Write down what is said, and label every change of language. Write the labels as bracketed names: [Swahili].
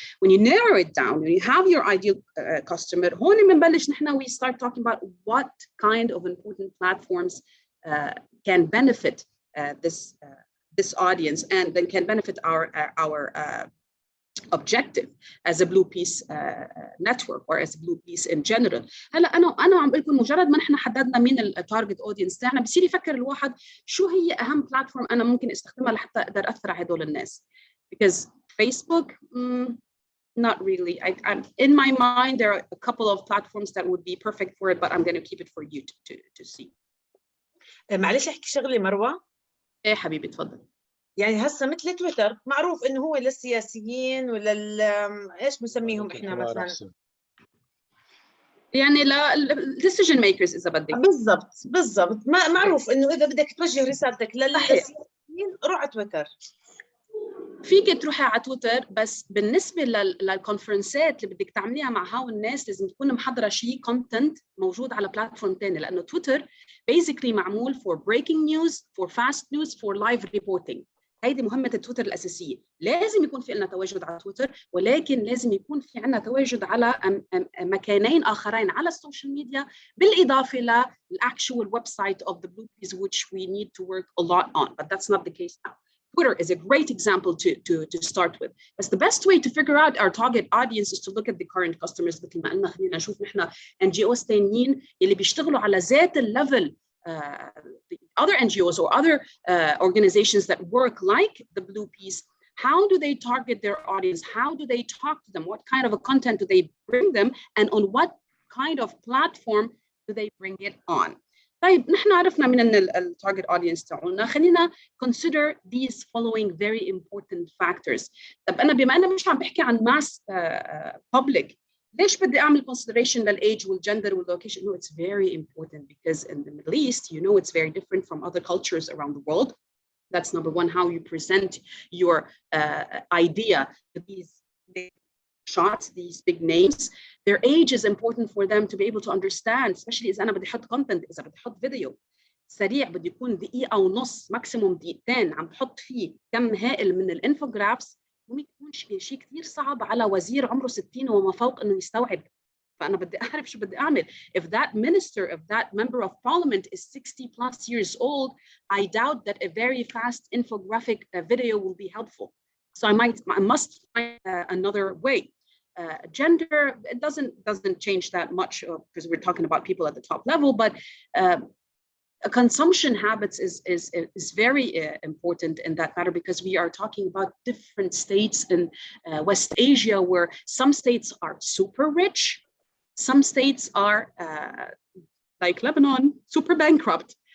[English] When you narrow it down, when you have your ideal customer, we start talking about what kind of important platforms can benefit this audience, and then can benefit our objective as a blue piece network or as a blue piece in general. [Arabic] هلا انا عم بقول لكم مجرد ما نحن حددنا مين التارجت اودينس تاعنا، بصير يفكر الواحد شو هي اهم بلاتفورم انا ممكن استخدمها لحتى اقدر اثر على هدول الناس. [English] Because Facebook, Not really. I'm in my mind, there are a couple of platforms that would be perfect for it, but I'm going to keep it for you to see. [Arabic] معلش احكي شغله مروه. ايه حبيبي تفضل. يعني هسه مثل تويتر معروف انه هو للسياسيين ولا ايش بنسميهم احنا مثلا؟ يعني لا decision makers اذا بدك. بالضبط معروف انه اذا بدك توجه رسالتك للسياسيين روح على تويتر. فيك تروحي على تويتر، بس بالنسبه للكونفرنسات اللي بدك تعمليها مع هاو الناس لازم تكون محضره شيء كونتنت موجود على بلاتفورم ثاني، لانه تويتر بيزيكلي معمول [English] for breaking news, for fast news, for live reporting. [Arabic] هيدي مهمه تويتر الاساسيه. لازم يكون في لنا تواجد على تويتر، ولكن لازم يكون في عندنا تواجد على مكانين اخرين على السوشيال ميديا، بالاضافه للاكشوال ويب سايت [English] of the Blue Peas which we need to work a lot on, but that's not the case now. Twitter is a great example to start with. But the best way to figure out our target audience is to look at the current customers. [Arabic] مثل ما قلنا خلينا نشوف نحن NGOs تانيين اللي بيشتغلوا على ذات الليفل [English] the other NGOs or other organizations that work like the Blue Peas. How do they target their audience? How do they talk to them? What kind of a content do they bring them? And on what kind of platform do they bring it on? [Arabic] طيب نحن عرفنا من التارجت audience تاعنا، خلينا [English] consider these following very important factors. [Arabic] طب أنا بما أنا مش عم بحكي عن mass public، ليش بدي أعمل consideration للage والgender والlocation؟ [English] No, it's very important because in the Middle East, you know, it's very different from other cultures around the world. That's number one, how you present your idea. These big shots, these big names, their age is important for them to be able to understand, especially [Arabic] إذا أنا بدي أحط content، إذا بدي أحط فيديو سريع بدي يكون دقيقة ونص ماكسيموم دقيقتين عم بحط فيه كم هائل من الانفوجرافز، وما يكونش شيء كثير صعب على وزير عمره 60 وما فوق إنه يستوعب. فأنا بدي أعرف شو بدي أعمل. [English] If that minister, if that member of parliament is 60 plus years old, I doubt that a very fast infographic video will be helpful. So I must find another way. Gender, it doesn't change that much because we're talking about people at the top level, but consumption habits is very important in that matter, because we are talking about different states in West Asia, where some states are super rich, some states are like Lebanon, super bankrupt.